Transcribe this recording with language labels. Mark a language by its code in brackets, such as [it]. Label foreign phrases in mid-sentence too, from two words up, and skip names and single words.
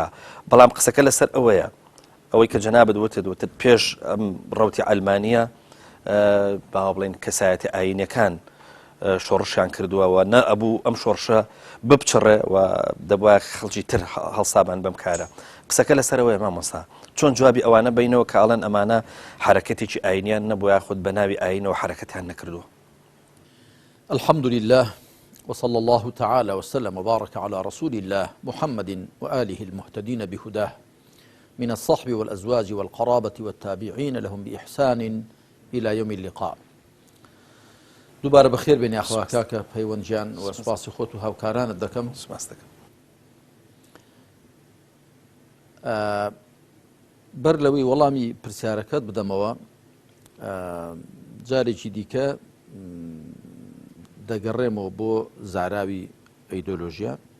[ckb] بەڵام قسەکە لەسەر ئەوەیە ئەوەی کە جەنابەت وتت پێش ئەم ڕەوتی ئەلمانیە باوا بڵێن کەسایەتی ئاینیەکان شۆڕشیان کردووەوە نە ئەبوو ئەم شۆڕشە بپچڕێ و دەبووە خەڵکی تر هەڵسابان بەم کارە. قسەکە لەسەرەوەی مامۆستا چۆن جوابی ئەوانە بینەوە کە ئەڵەن ئەمانە حرەکەتێکی ئاینیان نەبووە یاخود بە ناوی ئاینەوە حرەکەتیان نەکردووە. [ar] الحمد لله وصلى الله تعالى وسلم وبارك على رسول الله محمد وآله المهتدين بهداه من الصحب والأزواج والقرابة والتابعين لهم بإحسان إلى يوم اللقاء. [ckb] دووبارە بەخێر بێنی ئەخوا کاکە پەیوەندیان و سوپاسی خۆت و هاوکارانت دەکەم. سپاس دەکەم. بەر لەوەی وەڵامی پرسیارەکەت بدەمەوە جارێکی دیکە دەگەڕێمەوە بۆ زاراوی ئەیدۆلۆژیا.